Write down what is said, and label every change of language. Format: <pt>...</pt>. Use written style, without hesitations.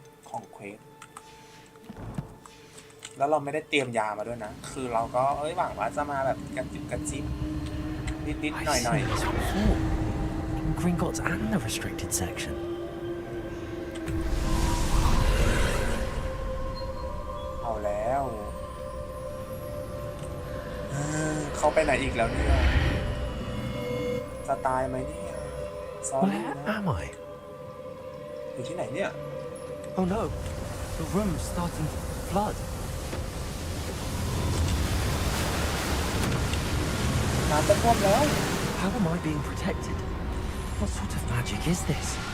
<th>ของเควสแล้วเราไม่ได้เตรียมยามาด้วยนะคือเราก็หวังว่าจะมาแบบกระจิบกระจิบนิดๆหน่อย</th> <en>It's on four. In Gringotts and the restricted section.</en> <th>เอาแล้วเขาไปไหนอีกแล้วเนี่ยจะตายไหมเนี่ย</th> <en>Where am I?</en> <th>อยู่ที่ไหนเนี่ย</th> <en>Oh no, the room's starting to flood.</en> <th>น้ำจะท่วมแล้ว</th> <en>How am I being protected? What sort of magic is this?</en>